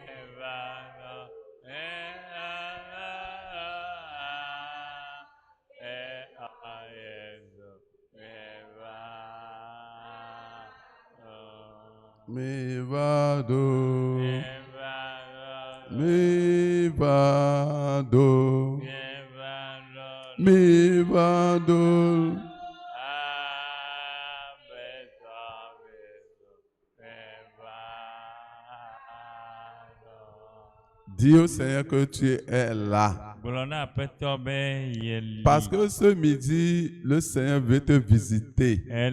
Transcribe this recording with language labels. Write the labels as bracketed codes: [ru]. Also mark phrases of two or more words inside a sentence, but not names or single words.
[ee] Mi va do, mi va do, mi va do. [fr] Dis au Seigneur que tu es là. Parce que ce midi, le Seigneur veut te visiter.